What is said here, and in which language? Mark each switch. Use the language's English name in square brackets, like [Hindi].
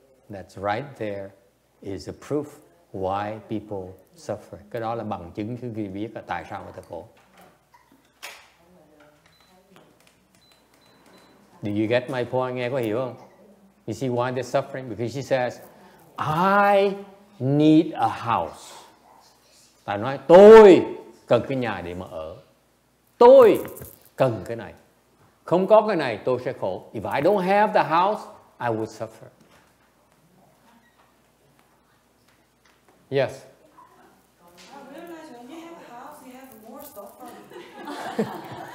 [English] That's right there is a proof why people suffer. [Vietnamese] Cái đó là bằng chứng khi biết là tại sao người ta khổ. [English] Do you get my point? [Vietnamese] Nghe có hiểu không? [English] You see why they're suffering? Because she says, I need a house. [Vietnamese] Ta nói tôi cần cái nhà để mà ở. Tôi cần cái này. Không có cái này tôi sẽ khổ. [English] If I don't have the house, I would suffer. Yes. I realize when you have a house, you have more suffering.